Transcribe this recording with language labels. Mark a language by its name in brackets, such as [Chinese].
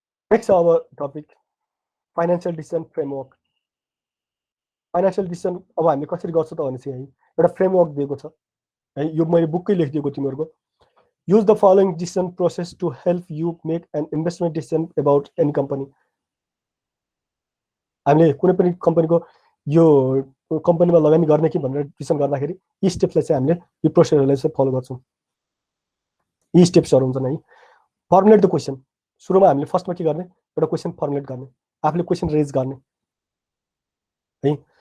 [English] Next अब topic financial decision framework. [Nepali] Financial decision अब हामीले कसरी गर्छौँ त भनेपछि है एउटा फ्रेमवर्क दिएको छ है, यो मैले बुककै लेखिदिएको तिमीहरूको। [English] Use the following decision process to help you make an investment decision about any company. [Nepali] हामीले कुनै पनि कम्पनीको यो कम्पनीमा लगानी गर्ने कि भनेर डिसिसन गर्दाखेरि यी स्टेप्सलाई चाहिँ हामीले यो प्रोसेसहरूलाई चाहिँ फलो गर्छौँ। यी स्टेप्सहरू हुन्छन् है। [English] formulate the question, [Nepali] सुरुमा हामीले फर्स्टमा के गर्ने, एउटा क्वेसन फर्मुलेट गर्ने, आफूले क्वेसन रेज गर्ने है।